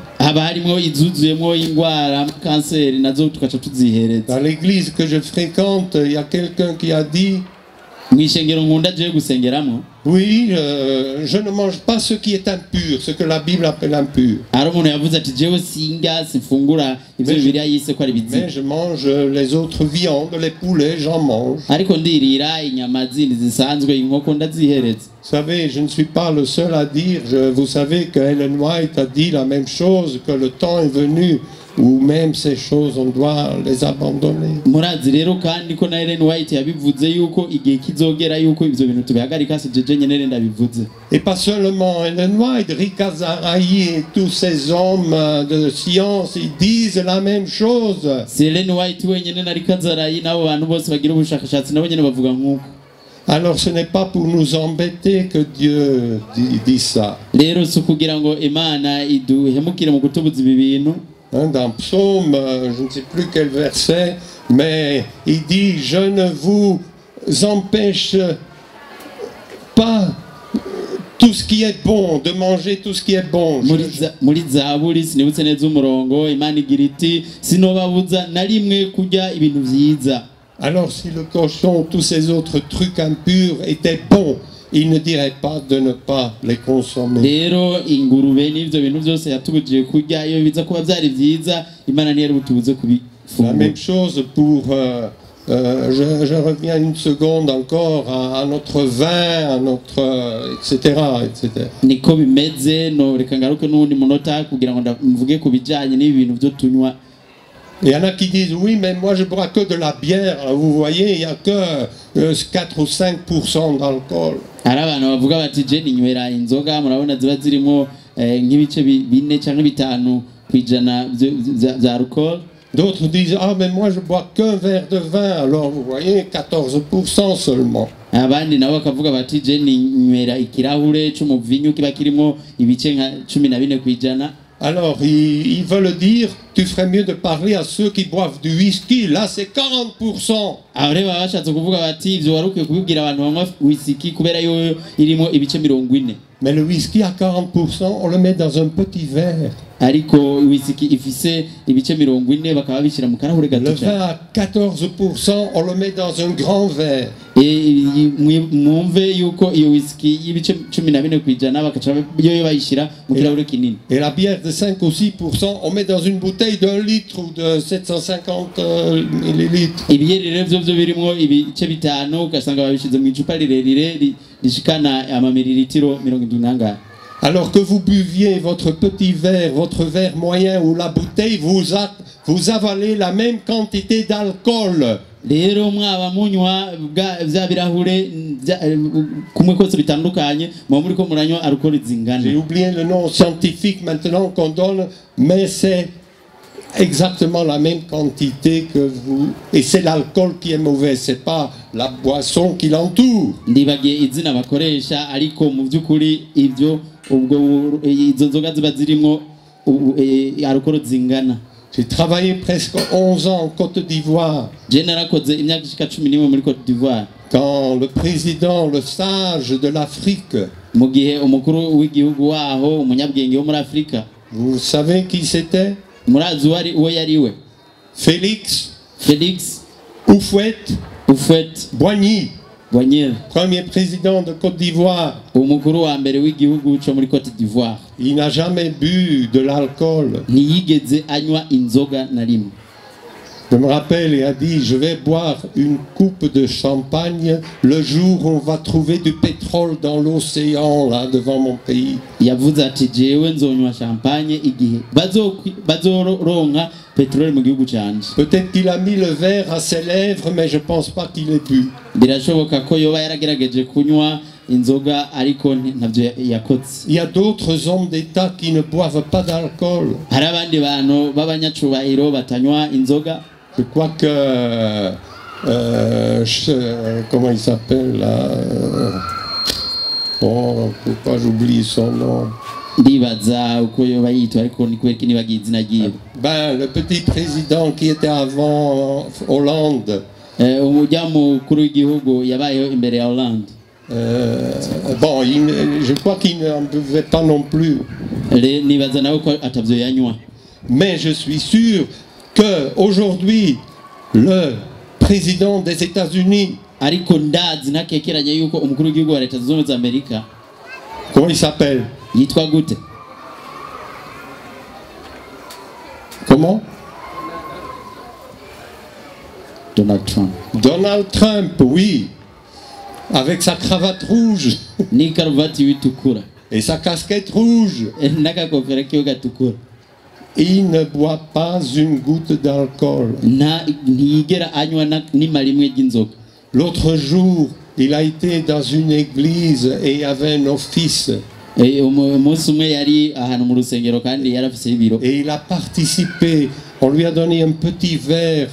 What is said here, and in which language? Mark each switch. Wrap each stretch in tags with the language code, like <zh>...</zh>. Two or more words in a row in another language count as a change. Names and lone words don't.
<rn>haba harimo izuzuyemo ingwara kanseri nazo tukaca tuzihereza.</rn> <fr>Dans l'église que je fréquente, il y a quelqu'un qui a dit:</fr> <rn>mw'ishengero nkunda je gusengeramo,</rn> <fr>oui, je ne mange pas ce qui est impur, ce que la Bible appelle impur.</fr> <rn>hari umuntu yavuze ati jewe singa sifungura ivyo Bibiliya yise ko ari biziba,</rn> <fr>Mais je mange les autres viandes, les poulets, j'en mange.</fr> <rn>ariko ndirira inyama zindi zisanzwe inkoko ndazihereza.</rn> <fr>Vous savez, je ne suis pas le seul à dire. Vous savez que Ellen White a dit la même chose, que le temps est venu où même ces choses, on doit les abandonner.</fr> <rn>murazi rero kandi ko na Ellen White yabivuze yuko igihe kizogera yuko ivyo bintu tubihagarika, si jeje nyene ndabivuze.</rn> <fr>Et pas seulement Ellen White, Rick Azarahi et tous ces hommes de science, ils disent la même chose.</fr> <rn>si Ellen White wenyene na Rick Azarahi n'abo bantu bose bagira ubushakashatsi nabo nyene bavuga nk'uko.</rn> <fr>Alors ce n'est pas pour nous embêter que Dieu dit ça.</fr> <rn>rero si kugira ngo Imana iduhemukire mu kutubuza ibi bintu.</rn> <fr>Dans Psaume, je ne sais plus quel verset, mais il dit: je ne vous empêche pas tout ce qui est bon, de manger tout ce qui est bon.</fr> <rn>muri Zaburi sinibutse neza umurongo, Imana igira iti sinobabuza na rimwe kurya ibintu vyiza.</rn> <fr>Alors si le cochon, tous ces autres trucs impurs étaient bons, il ne dirait pas de ne pas les consommer.</fr> <rn>rero ingurube n'ivyo bintu byose yatubujije kurya, iyo biza kuba vyari vyiza Imana ntiyari butubuze</rn> <fr>La</fr> <rn>kubifungura.</rn> <fr>même chose pour... je reviens une seconde encore à notre vin, à notre... etc. etc.</fr> <rn>niko bimeze, no reka ngaruke n'undi munota kugira ngo mvuge ku bijanye n'ibi bintu byo tunywa.</rn> <fr>Il y en a qui disent: oui, mais moi je bois que de la bière. Alors, vous voyez, il n'y a que 4 ou 5% d'alcool.</fr> <rn>hari abantu bavuga bati je ninywera inzoga, murabona ziba zirimo nk'ibice 4 canke 5 kwijana vya alcool.</rn> <fr>D'autres disent: ah, mais moi je bois qu'un verre de vin. Alors vous voyez, 14% seulement.</fr> <rn>abandi nabo bakavuga bati je ninywera ikirahure c'umuvinyu kiba kirimo ibice nka 14 kwijana.</rn> <fr>Alors, ils veulent dire, tu ferais mieux de parler à ceux qui boivent du whisky. Là, c'est 40%.</fr> <rn>aho rero baba bashatse kuvuga bati ivyo wari ukwiye kubibwira abantu banywa whisky kubera yo irimo ibice 40.</rn> <fr>Mais le whisky à 40%, on le met dans un petit verre.</fr> <rn>ariko whisky ifise ibice 40 bakaba bishira mu karahure</rn> <fr>Le</fr> <rn>gato</rn> <fr>vin</fr> <rn>cyane.</rn> <fr>à 14%, on le met dans un grand verre.</fr> <rn>Mwumve yuko iyo whisky y'ibice 14 kwijana bakaca yo bayishira mu kirahure kinini.</rn> <fr>Et la bière de 5 ou 6%, on met dans une bouteille d'1 litre ou de 750 millilitres.</fr> <rn>Ibiyeri rero byo birimwo ibice 5 ugasanga babishize mu icupa rirerire rishikana amamililitiro 70.</rn> <fr>Alors que vous buviez votre petit verre, votre verre moyen ou la bouteille, vous avalez la même quantité d'alcool.</fr> <rn>Rero mwaba munywa bya birahure kumwe kose bitandukanye muri ko muranywa alcool zingana.</rn> <fr>J'ai oublié le nom scientifique maintenant qu'on donne, mais c'est exactement la même quantité que vous. Et c'est l'alcool qui est mauvais, c'est pas la boisson qui l'entoure.</fr> <rn>Ndibagiye izina bakoresha ariko mu byukuri ivyo ubwo izo nzoga ziba zirimo alcool zingana.</rn> <fr>J'ai travaillé presque 11 ans en Côte d'Ivoire.</fr> <rn>Je narakoze imyaka ishika 11 muri Côte d'Ivoire.</rn> <fr>Quand le président, le sage de l'Afrique,</fr> <rn>Mu gihe umukuru w'igihugu waho umunyabwenge wo muri Afrika.</rn> <fr>vous savez qui c'était?</fr> <rn>Murazi wari uwo yariwe.</rn> <fr>Félix Félix Houphouët-Boigny, Boigny, premier président de Côte d'Ivoire.</fr> <rn>umukuru wa mbere w'igihugu cyo muri Côte d'Ivoire.</rn> <fr>Il n'a jamais bu de l'alcool.</fr> <rn>Ntiyigeze anywa inzoga na rimwe.</rn> <fr>Je me rappelle, il a dit, je vais boire une coupe de champagne le jour où on va trouver du pétrole dans l'océan, là, devant mon pays.</fr> <rn>Yavuze ati jewe nzonywa champagne igihe bazoronka petrole mu gihugu canje.</rn> <fr>Peut-être qu'il a mis le verre à ses lèvres, mais je pense pas qu'il ait bu.</fr> <rn>Birashoboka ko yoba yaragerageje kunywa inzoga ariko ntavyo yakotse.</rn> <fr>Il y a d'autres hommes d'État qui ne boivent pas d'alcool.</fr> <rn>Hari abandi bantu b'abanyacubahiro batanywa inzoga.</rn> <fr>Je crois que... comment il s'appelle là oh, pourquoi j'oublie son nom?</fr> <rn>Ndibaza uko yoba yitwa ariko ni kweki nibagiye izina ryiwe.</rn> <fr>Ben, le petit président qui était avant Hollande.</fr> <rn>Umujya mukuru w'igihugu yabayeho imbere ya Hollande.</rn> <fr>Bon, je crois qu'il n'en buvait pas non plus.</fr> <rn>Nibaza nawe ko atavyo yanywa.</rn> <fr>Mais je suis sûr qu'aujourd'hui, le président des États-Unis,</fr> <rn>Ariko ndazi nakekeranya yuko umukuru w'igihugu wa Leta Zunze Ubumwe za Amerika,</rn> <fr>comment il s'appelle?</fr> <rn>yitwa gute?</rn> <fr>Comment? Donald Trump. Donald Trump, oui. Avec sa cravate rouge</fr> <rn>Ni karuvati yitukura.</rn> <fr>et sa casquette rouge.</fr> <rn>N'akakofera kiyo gatukura.</rn> <fr>Il ne boit pas une goutte d'alcool.</fr> <rn>Ntiyigera anywa n'ima rimwe ry'inzoga.</rn> <fr>L'autre jour, il a été dans une église et il y avait un office.</fr> <rn>Umunsi umwe yari ahantu mu rusengero kandi yarafise ibiro.</rn> <fr>Et il a participé. On lui a donné un petit verre.</fr>